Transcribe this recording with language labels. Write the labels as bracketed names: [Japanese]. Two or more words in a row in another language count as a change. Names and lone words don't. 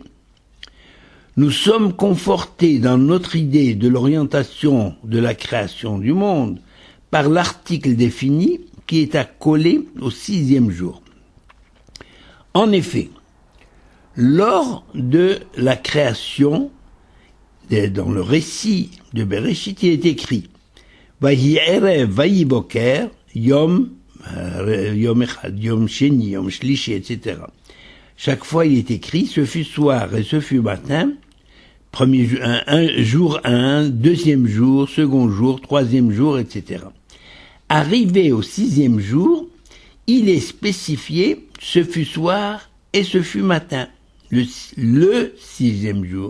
[French] Nous sommes confortés dans notre idée de l'orientation de la création du monde par l'article défini qui est accolé au 6e jour. En effet, lors de la création, dans le récit de Bereshit, il est écrit [Hebrew] ויהי ערב, ויהי בקר, יום אחד, יום שני, יום שלישי, [French] etc. Chaque fois, il est écrit, ce fut soir et ce fut matin, jour 1, deuxième jour, second jour, troisième jour, etc. Arrivé au sixième jour, il est spécifié, ce fut soir et ce fut matin, le sixième jour.